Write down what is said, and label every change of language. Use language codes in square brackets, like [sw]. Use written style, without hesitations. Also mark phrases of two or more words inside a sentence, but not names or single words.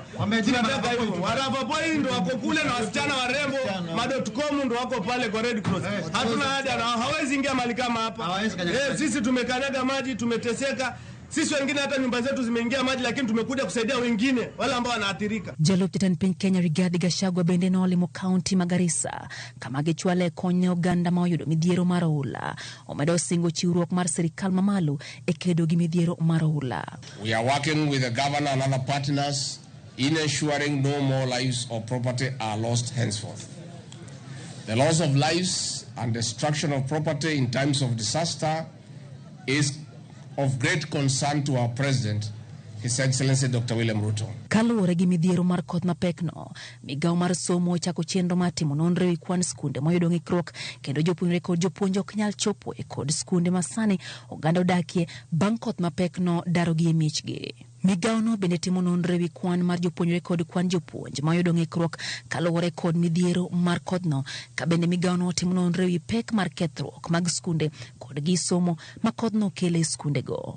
[sw] Tunataka hivyo. Ramogi ndo wako kule na wasichana warembo .com ndo wako pale kwa Red Cross. Hatuna haja na hawezi ingia mali kama hapa. Sisi tumekanyaga maji, tumeteseka. Sisi wengine hata nyumba zetu zimeingia maji lakini tumekuja kusaidia wengine wale ambao wanaathirika. [luo] Jalup Jatend Piny Kenya Rigathi Gachagua bende nolimo kaunti ma Garissa kama gichwale kony oganda ma oyudo midhiero mar oula. Omedo singo chiwruok mar sirikal mamalo e kedo gi midhiero mar oula. [en] We are working with the governor and other partners in ensuring no more lives or property are lost henceforth. The loss of lives and destruction of property in times of disaster is of great concern to our President, His Excellency Dr. William Ruto. [luo] Kaluwore gi midhiero mar koth mapek no, migawo mar somo chako chenro mar timo nonro e kwan skunde moyudo ng'ikruok kendo jopuonjre kod jopuonj ok nyal chopo e kod skunde masani oganda odakie bang' koth mapek no darogi e miechgi. Migawo no bende timo nonro e kwan mar jopuonjre kod kwan jopuonj moyudo ng'ikruok kaluwore kod midhiero mar koth no, ka bende migawo no timo nonro e pek mar kethruok mag skunde kod gi somo ma koth no kele skunde go.